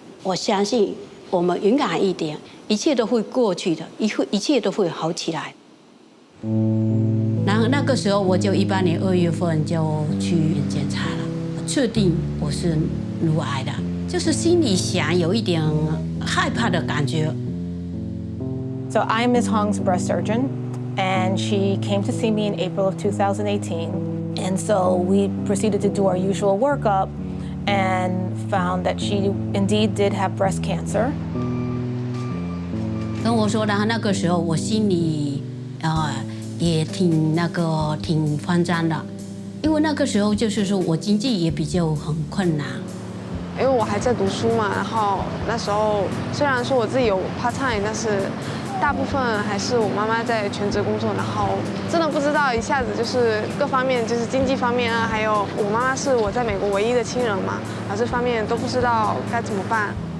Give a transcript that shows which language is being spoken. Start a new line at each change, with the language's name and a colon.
Chinese: 我相信我们勇敢一点，一切都会过去的，一切都会好起来。然后那个时候我就18年2月份就去检查了，确定我是乳癌的，就是心里想有一点害怕的感觉。
English: So I'm Ms. Hong's breast surgeon, and she came to see me in April of 2018. And so we proceeded to do our usual workup and found that she indeed did have breast cancer.
Chinese: 跟我说，然后那个时候我心里也挺慌张的，因为那个时候就是说我经济也比较很困难。因为我还在读书嘛，然后那时候虽然说我自己有 part time， 但是大部分还是我妈妈在全职工作，然后真的不知道一下子就是各方面，就是经济方面啊，还有我妈妈是我在美国唯一的亲人嘛，然后这方面都不知道该怎么办。